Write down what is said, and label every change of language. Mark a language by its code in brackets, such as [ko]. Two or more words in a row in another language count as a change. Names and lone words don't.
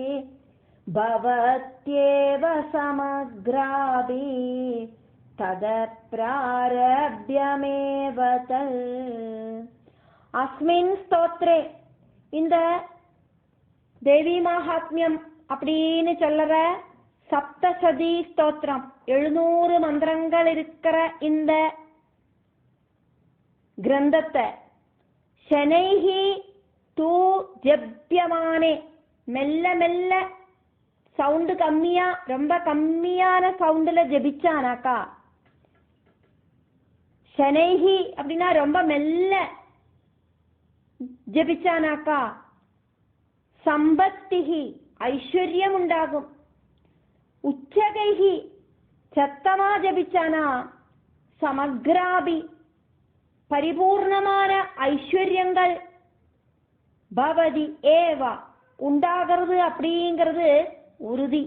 [sa] भवत्येव समग्रादि ततः प्रारभ्यमेव तत् अस्मिन् स्तोत्रे [ta] இந்த தேவி மகாத்மியம் அப்படின்னு சொல்ற சப்தசதி ஸ்தோத்திரம் 700 மந்திரங்கள் இருக்கிற இந்த கிரந்தத்தை [sa] शनैहि तु जप्यमाने [ta] மெல்ல மெல்ல சவுண்டு கம்மியா ரொம்ப கம்மியான சவுண்டுல ஜபிச்சானாக்கா शनैहि அப்படின்னா ரொம்ப மெல்ல ஜபிச்சானாக்கா சம்பத்திஹி ஐஸ்வர்யம் உண்டாகும் உச்சகைஹி சத்தமா ஜபிச்சானா சமக்ராபி பரிபூர்ணமான ஐஸ்வர்யங்கள் [sa] भवति एव [ta] உண்டாகிறது அப்படிங்கிறது உறுதி.